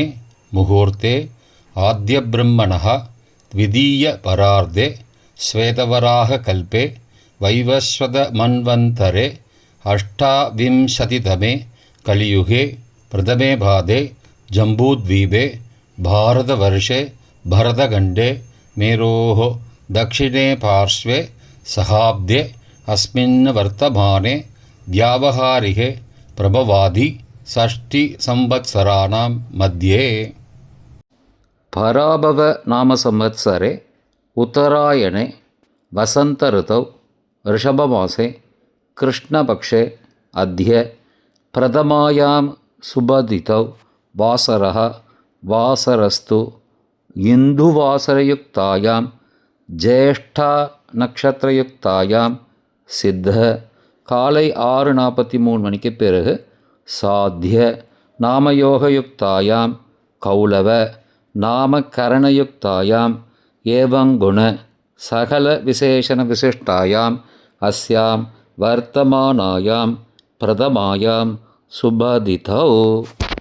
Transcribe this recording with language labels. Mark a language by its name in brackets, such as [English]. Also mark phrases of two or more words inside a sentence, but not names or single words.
[Sanskrit] मुहूर्ते आद्य ब्रह्मणः द्वितीय परार्धे श्वेतवराह कल्पे वैवस्वत मन्वन्तरे अष्टाविंशतितमे कलियुगे प्रथमे पादे जम्बूद्वीपे भारतवर्षे भरतखण्डे मेरोः दक्षिणे पार्श्वे सहाब्दे अस्मिन् वर्तमाने व्यावहारिके प्रभवादि षष्टिसंवत्सराणां मध्ये पराभव नाम संवत्सरे उत्तरायणे वसंत ऋतौ ऋषभमासे कृष्णपक्षे अद्य प्रथमायां शुभतिथौ वासरः वासरस्तु इन्दुवासरयुक्तायां ज्येष्ठा नक्षत्रयुक्तायाम् सिद्ध [Tamil] காலை 6:43 மணிக்கு பிறகு [Sanskrit] साध्य नामयोगयुक्तायाम् कौलव नामकरणयुक्तायाम् एवंगुण सकल विशेषण विशिष्टायाम् अस्याम् वर्तमानायाम् प्रथमायाम् शुभतिथौ.